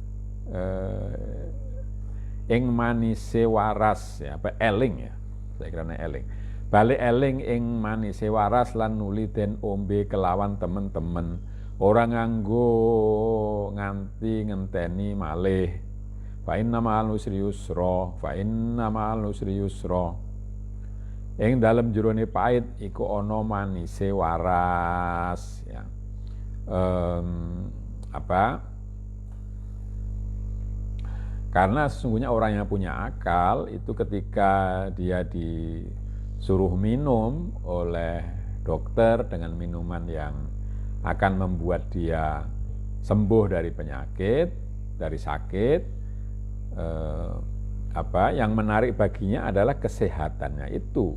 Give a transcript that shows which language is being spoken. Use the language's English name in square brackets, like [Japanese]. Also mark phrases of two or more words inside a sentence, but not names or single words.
[Javanese] ing manise waras ya, apa eling ya, [Indonesian] saya kira [Javanese] eling balik eling ing manise waras lan nuli den ombe kelawan temen-temen ora nganggo nganti ngenteni malih. [Arabic] فإن مع العسر يسرا، فإن مع العسر يسرا. [Javanese] Ing dalem jerone pait iku ana manise waras ya. [Indonesian] Karena sesungguhnya orang yang punya akal itu ketika dia disuruh minum oleh dokter dengan minuman yang akan membuat dia sembuh dari penyakit, dari sakit, yang menarik baginya adalah kesehatannya itu.